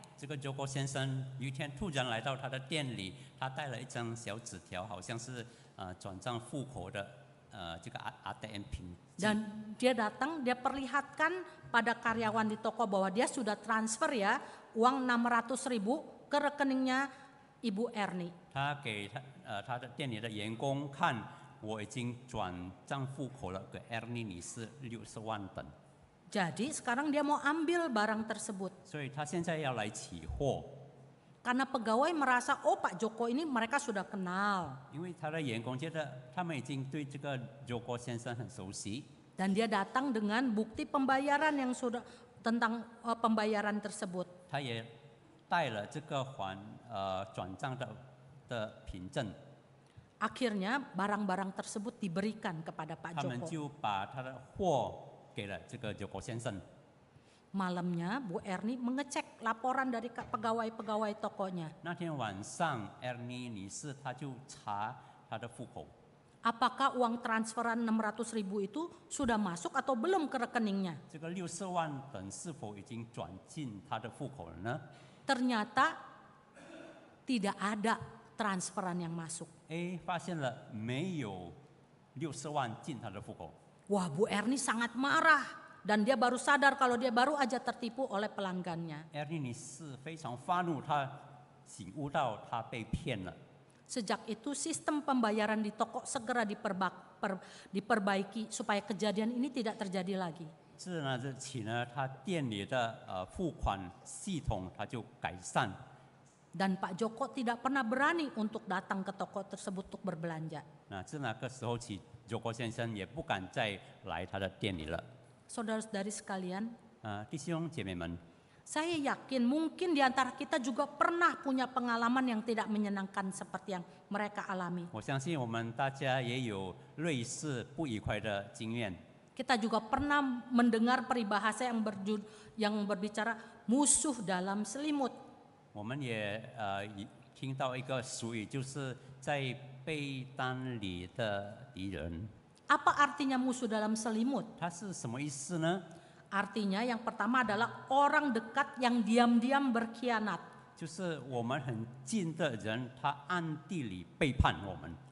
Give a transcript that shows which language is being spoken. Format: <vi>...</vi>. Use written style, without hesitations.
<zh>这个周国先生有一天突然来到他的店里，他带了一张小纸条，好像是转账户口的这个 ATM 凭据。</zh> <id>Dan dia datang, dia perlihatkan pada karyawan di toko bahwa dia sudah transfer ya uang 600.000 ke rekeningnya Ibu Erni.</id> <zh>他给他的店里的员工看，我已经转账户口了，给 Ernie 女士60万等。</zh> <id>Jadi sekarang dia mau ambil barang tersebut.</id> <zh>所以他现在要来取货，</zh> <id>Karena pegawai merasa, oh Pak Joko ini mereka sudah kenal.</id> <zh>因为他的员工觉得他们已经对这个周国先生很熟悉。</zh> <id>Dan dia datang dengan bukti pembayaran yang sudah tentang pembayaran tersebut.</id> <zh>他也带了这个转账的凭证，</zh> <id>Akhirnya barang-barang tersebut diberikan kepada Pak</id> <zh>他们</zh> <id>Joko.</id> <zh>就把他的货给了这个周国先生。</zh> <id>Malamnya Bu Erni mengecek laporan dari pegawai-pegawai tokonya.</id> <zh>那天晚上 ，Ernie 女士她就查她的户口，</zh> <id>Apakah uang transferan 600.000 itu sudah masuk atau belum ke rekeningnya?</id> <zh>这个60万等是否已经转进她的户口了呢？</zh> <id>Ternyata tidak ada transferan yang masuk.</id> <zh>发现了没有60万进她的户口。</zh> <id>Wah, Bu Erni sangat marah dan dia baru sadar kalau dia baru aja tertipu oleh pelanggannya.</id> <zh>Ernie 女士非常发怒，她醒悟到她被骗了。</zh> <id>Sejak itu sistem pembayaran di toko segera diperbaiki supaya kejadian ini tidak terjadi lagi.</id> <zh>自那日起呢，她店里的付款系统她就改善。</zh> <id>Dan Pak Joko tidak pernah berani untuk datang ke toko tersebut untuk berbelanja.</id> <zh>那自那个时候起，周国先生也不敢再来他的店里了。</zh> <id>Saudara-saudari sekalian,</id> <zh>弟兄姐妹们，</zh> <id>saya yakin mungkin di antara kita juga pernah punya pengalaman yang tidak menyenangkan seperti yang mereka alami.</id> <zh>我相信我们大家也有类似不愉快的经验。</zh> <id>Kita juga pernah mendengar peribahasa yang berbicara musuh dalam selimut.</id> <zh>我们也听到一个俗语，就是在被单里的敌人。</zh> <id>Apa artinya musuh dalam selimut?</id> <zh>它是什么意思呢？</zh> <id>Artinya yang pertama adalah orang dekat yang diam-diam berkhianat.</id> <zh>就是我们很近的人，他暗地里背叛我们，</zh>